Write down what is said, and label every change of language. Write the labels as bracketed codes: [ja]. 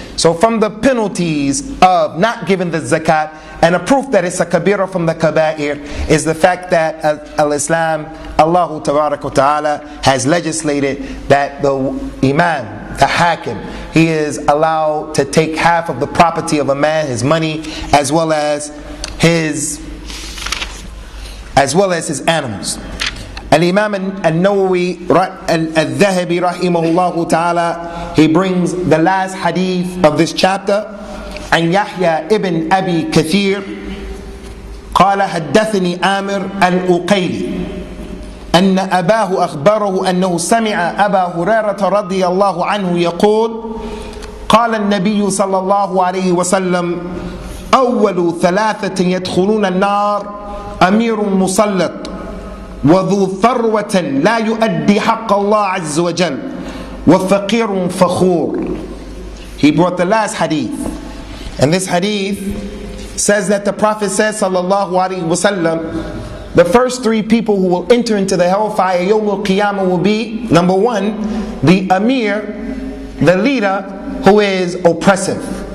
[en] So from the penalties of not giving the zakat, and a proof that it's a kabira from the kaba'ir, is the fact that al-Islam, Allah Ta'ala, has legislated that the imam, the hakim, he is allowed to take half of the property of a man, his money, as well as his animals. Al-Imam al-Nawawi al-Thahabi rahimahullah ta'ala, he brings the last hadith of this chapter, [ar] عن يحيى ابن أبي كثير قال حدثني عامر الأقيلي أن أباه أخبره أنه سمع أبا هريرة رضي الله عنه يقول قال النبي صلى الله عليه وسلم أول 3 يدخلون النار أمير مسلط وذو ثروة لا يؤدي حق الله عز وجل وفقير فخور. [en] He brought the last hadith, and this hadith says that the Prophet says, sallallahu alaihi wasallam, the first 3 people who will enter into the hellfire Yawmul Qiyamah will be, number 1, the Amir, the leader who is oppressive.